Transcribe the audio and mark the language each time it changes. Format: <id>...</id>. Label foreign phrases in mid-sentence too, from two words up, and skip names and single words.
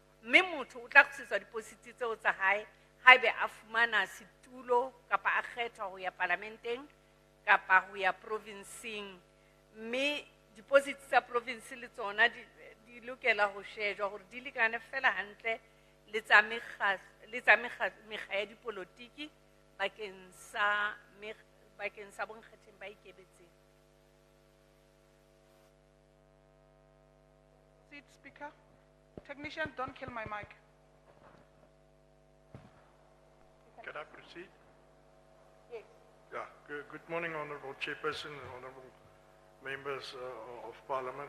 <st>Mme motho o tla kgutlisetswa depositi tseo tsa hae haebe a fumana setulo kapa a kgethwa ho ya parlamenteng kapa ho ya provinceng. Mme deposits tsa province le tsona di lokela ho shejwa hore di lekane fela hantle le tsa mekga ya dipolotiki bakeng sa bonkgetheng ba ikemetseng.</st> <en>Seat Speaker. Technician, don't kill my mic. Can I proceed? Yes. Yeah, good morning, Honorable Chairperson and Honorable Members of Parliament.</en>